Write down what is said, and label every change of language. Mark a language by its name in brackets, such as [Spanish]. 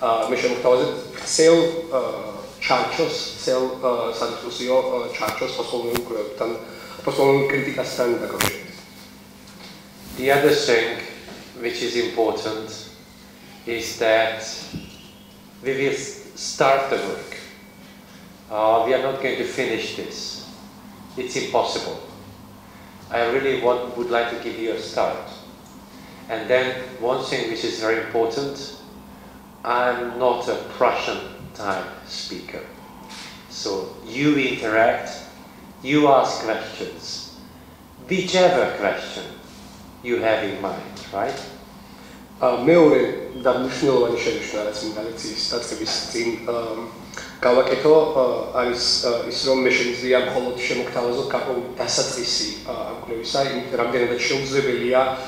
[Georgian] მე შემოგთავაზებ ცელ ჩარჩოს, ცელ სადისკუსიო ჩარჩოს პოსტკოლონიურ კვლევებთან, პოსტკოლონიურ კრიტიკასთან დაკავშირებით. [English] The other thing which is important is that we will start the work. We are not going to finish this. It's impossible. I really would like to give you a start. And then one thing which is very important, I'm not a Prussian type speaker. So you interact, you ask questions, whichever question you have in mind, right? [Georgian] მეორე და მნიშვნელოვანი შენიშვნა რაც მინდა ლექციის დაწყების წინ გავაკეთო არის ის რომ მე შემიძლია მხოლოდ შემოგთავაზო გარკვეული დასაწყისი ამ კვლევისა, რამდენადაც შეუძლებელია